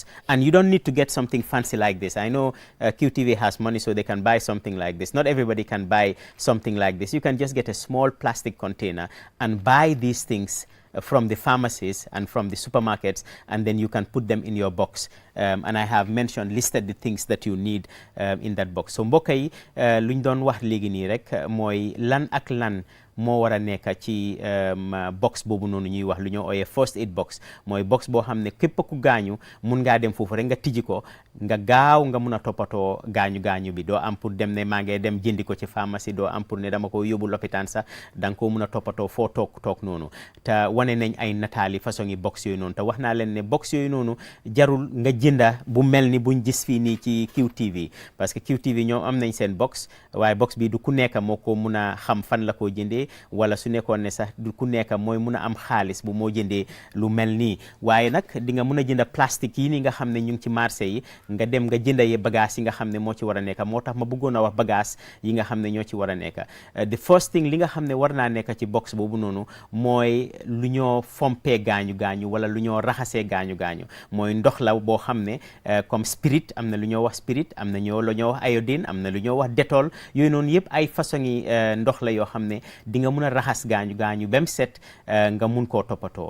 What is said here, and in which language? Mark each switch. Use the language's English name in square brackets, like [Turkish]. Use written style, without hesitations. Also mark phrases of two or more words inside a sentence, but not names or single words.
[English] And you don't need to get something fancy like this. I know QTV has money, so they can buy something like this. Not everybody can buy something like this. You can just get a small plastic container and buy these things from the pharmacies and from the supermarkets, and then you can put them in your box. And I have listed the things that you need in that box. [Wolof] So mbokk yi luñ doon wax léegi nii rek mooy lan ak lan moo war a nekk ci box boobu noonu ñuy wax lu ñoo ooyee [English] first aid box. [Wolof] Mooy box boo xam ne képp ku gaañu mun ngaa dem foofu rek nga tijji ko, nga gaaw nga mun a toppatoo gaañu bi. Doo am pour dem ne maa ngi dem jëndi ko ci pharmacie, doo am pour ne dama ko yóbbu lopitaan sax, da nga ko mun a toppatoo foo toog noonu. Te wane nañ ay nataali façon yi box yooyu noonu. Te wax naa leen ne box yooyu noonu jarul nga jënda bu mel ni buñ gis fii nii ci QTV, [French] parce que [Wolof] QTV ñoom am nañ seen box, waaye box bi du ku nekk moo ko mun a xam fan la koo jëndee, wala su nekkoon ne sax du ku nekk mooy mun a am xaalis bu moo jëndee lu mel nii. Waaye nag di nga mun a jënda plastique yi ni nga xam ne ñu ngi ci marché yi, nga dem nga jënda yi bagage yi nga xam ne moo ci war a nekk. Moo tax ma bëggoon a wax bagage yi nga xam ne ñoo ci war a nekk. [English] The first thing [Wolof] li nga xam ne war naa nekk ci box boobu noonu mooy lu ñoo fompee gaañu wala lu ñoo raxasee gaañu mooy ndox la boo xam ne comme spirit, am na lu ñoo wax spirit, am na lu ñoo wax iodine, am na lu ñoo wax Dettol. Yooyu noonu yëpp ay façon yi ndox la yoo xam ne di nga mun a raxas gaañu bem set, nga mun koo toppatoo.